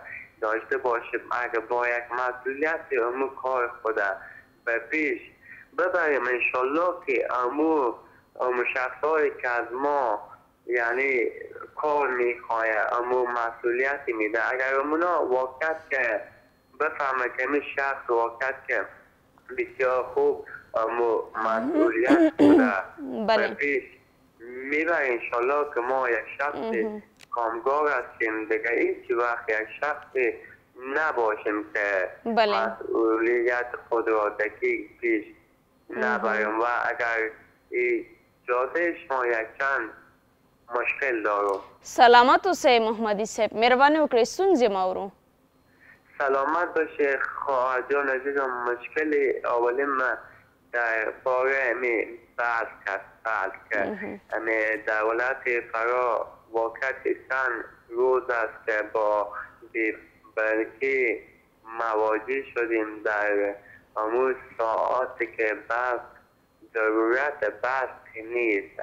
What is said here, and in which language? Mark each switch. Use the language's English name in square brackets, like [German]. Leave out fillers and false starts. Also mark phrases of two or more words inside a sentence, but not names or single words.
[Persian] داشته باشیم، اگر با یک مسئولیت امو کار خود به پیش ببریم، انشالله که امو شخصایی که از ما یعنی کار میخواه امو مسئولیتی میده، اگر امونا واقعیت که بفهمه که این شخص واقعیت که بسیار خوب امو مسئولیت بوده به پیش میبره، انشالله که ما یک شخص کامگار هستیم دیگه. هیچ وقت یک شخص نباشیم که مسئولیت خود را دقیق پیش نبریم. و اگر اجازه شما یک چند مشکل دارم. [Pashto] سلامت اوسئ محمدي صاحب، مهرباني وکړئ ستونزې ما اورو. [Persian] سلامت باشه خواهر جان عزیزم. مشکل اولیم در باره بحث که دولت فرا واقعیت چند روز است که با بی‌برگی مواجه شدیم در همون ساعاتی که بحث ضرورت بحث نیست.